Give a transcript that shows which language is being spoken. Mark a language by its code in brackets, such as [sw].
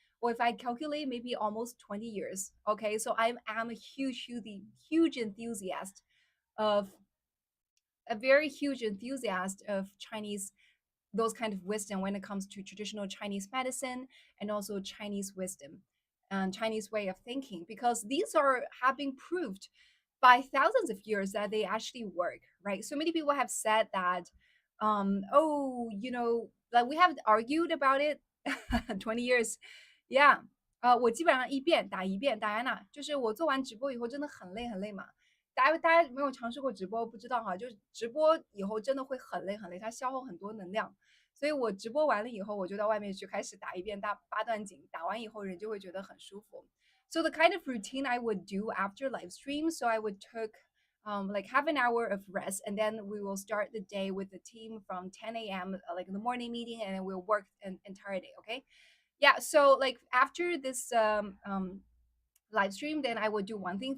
[en] Or if I calculate, maybe almost 20 years. Okay, so I'm a huge enthusiast of a very huge enthusiast of Chinese, those kind of wisdom when it comes to traditional Chinese medicine and also Chinese wisdom and Chinese way of thinking, because these are have been proved by thousands of years that they actually work, right? So many people have said that, oh, like we have argued about it 20 years. Yeah. [zh] 我基本上一遍打一遍，戴安娜，就是我做完直播以后真的很累很累嘛。大家没有尝试过直播，不知道哈，就是直播以后真的会很累很累，它消耗很多能量。所以我直播完了以后，我就到外面去开始打一遍八段锦，打完以后人就会觉得很舒服。 [en] So the kind of routine I would do after live stream, so I would took like half an hour of rest, and then we will start the day with the team from 10 a.m. Like in the morning meeting, and then we'll work an entire day. Okay, yeah. So like after this live stream, then I would do one thing.